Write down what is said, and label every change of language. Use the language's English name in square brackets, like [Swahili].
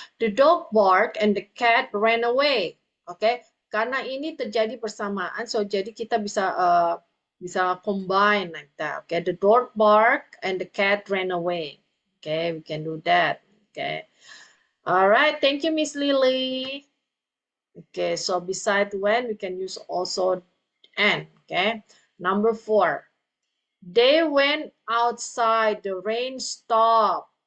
[English] The dog barked and the cat ran away. [Indonesian] Okay, karena ini terjadi bersamaan, so jadi kita bisa [English] combine like that. Okay, the dog barked and the cat ran away. Okay, we can do that. Okay, all right. Thank you, Miss Lily. Okay, so beside when we can use also and. Okay, number 4. They went outside, the rain stopped.